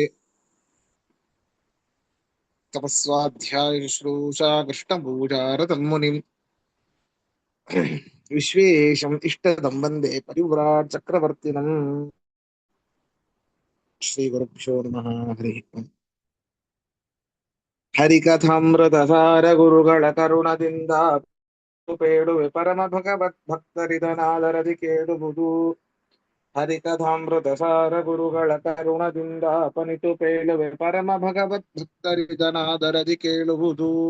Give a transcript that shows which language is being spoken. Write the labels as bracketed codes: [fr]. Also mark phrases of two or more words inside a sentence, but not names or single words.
[sa] तपस्वाध्यायशुश्रूषा कृष्णपूजारतं मुनिं विश्वेशम् इष्टदं वन्दे परिव्राट् चक्रवर्तिनम्। श्रीगुरुभ्यो नमः। हरिः ओम्। [kn] ಹರಿಕಥಾಮೃತಸಾರ ಗುರುಗಳ ಕರುಣದಿಂದ ಪೇಳುವೆ ಪರಮ ಭಗವತ್ ಭಕ್ತರಿದನಾದರದಿ ಕೇಳುವುದು. ಹರಿಕಥಾಮೃತಸಾರ ಗುರುಗಳ ಕರುಣದಿಂದ ಅಪನಿತು ಪೇಳುವೆ ಪರಮ ಭಗವತ್ ಭಕ್ತರಿದನಾದರದಿ ಕೇಳುವುದು.